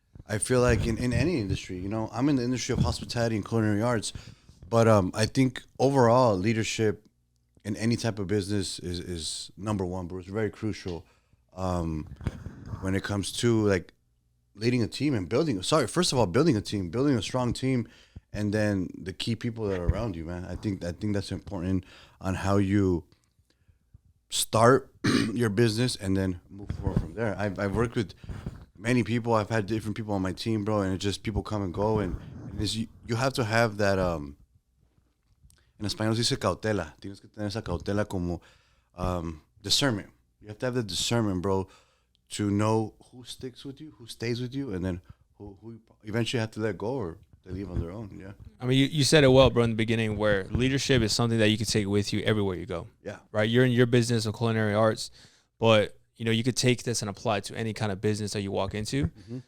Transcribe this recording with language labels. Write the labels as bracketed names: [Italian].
[English] I feel like in any industry, you know, I'm in the industry of hospitality and culinary arts, but I think overall leadership in any type of business is number one, bro. It's very crucial when it comes to like leading a team and building a team, building a strong team, and then the key people that are around you, man. I think that's important on how you start your business and then move forward from there. I've worked with many people. I've had different people on my team, bro, and it's just people come and go, and you have to have that. [Spanish] En español se dice cautela. Tienes que tener esa cautela como discernment. [English] You have to have the discernment, bro, to know who sticks with you, who stays with you, and then who eventually have to let go or they leave on their own. Yeah. I mean, you said it well, bro, in the beginning, where leadership is something that you can take with you everywhere you go. Yeah. Right? You're in your business of culinary arts, but, you know, you could take this and apply it to any kind of business that you walk into. Mm-hmm.